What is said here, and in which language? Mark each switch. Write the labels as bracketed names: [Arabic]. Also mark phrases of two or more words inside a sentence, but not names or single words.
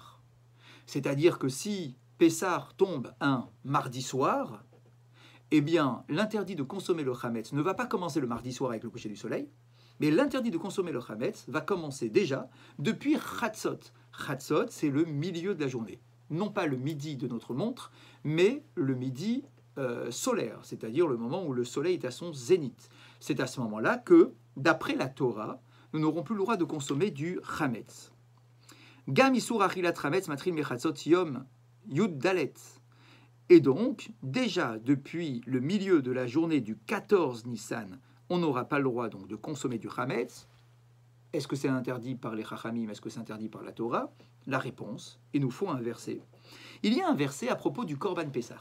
[French] C'est-à-dire que si Pessah tombe un mardi soir, eh bien l'interdit de consommer le chametz ne va pas commencer le mardi soir avec le coucher du soleil, mais l'interdit de consommer le chametz va commencer déjà depuis Chatzot. Chatzot, c'est le milieu de la journée. Non pas le midi de notre montre, mais le midi solaire, c'est-à-dire le moment où le soleil est à son zénith. C'est à ce moment-là que, d'après la Torah, nous n'aurons plus le droit de consommer du chametz. [Hebrew] גם איסור אכילת חמץ מתחיל מחצות יום יו״ד דל״ת. [French] Et donc, déjà depuis le milieu de la journée du 14 Nissan, on n'aura pas le droit donc de consommer du chametz. Est-ce que c'est interdit par les chachamim? Est-ce que c'est interdit par la Torah? La réponse, il nous faut un verset. Il y a un verset à propos du [Hebrew] קרבן פסח.